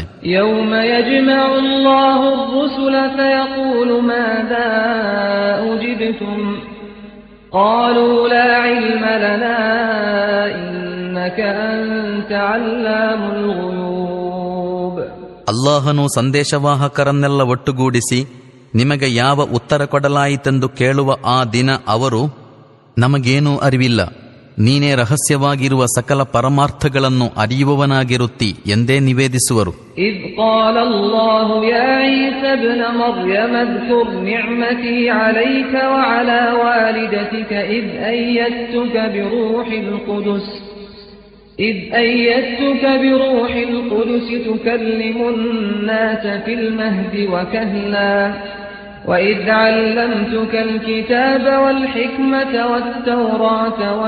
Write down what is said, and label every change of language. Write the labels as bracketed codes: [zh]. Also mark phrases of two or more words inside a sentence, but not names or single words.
[ar] يوم يجمع الله الرسل فيقول ماذا أجبتم قالوا لا علم لنا إنك أنت علام الغيوب. [kn] ಅಲ್ಲಾಹನು ಸಂದೇಶವಾಹಕರನ್ನೆಲ್ಲ ಒಟ್ಟುಗೂಡಿಸಿ ನಿಮಗೆ ಯಾವ ಉತ್ತರ ಕೊಡಲಾಯಿತೆಂದು ಕೇಳುವ ಆ ದಿನ ಅವರು, ನಮಗೇನೂ ಅರಿವಿಲ್ಲ, ನೀನೇ ರಹಸ್ಯವಾಗಿರುವ ಸಕಲ ಪರಮಾರ್ಥಗಳನ್ನು ಅರಿಯುವವನಾಗಿರುತ್ತಿ ಎಂದೇ ನಿವೇದಿಸುವರು. [ar] إذ قال الله يا عيسى ابن مريم اذكر نعمتي عليك وعلى والدتك إذ أيدتك بروح القدس تكلم الناس في المهد وكهلا وإذ علمتك الكتاب والحكمة والتوراة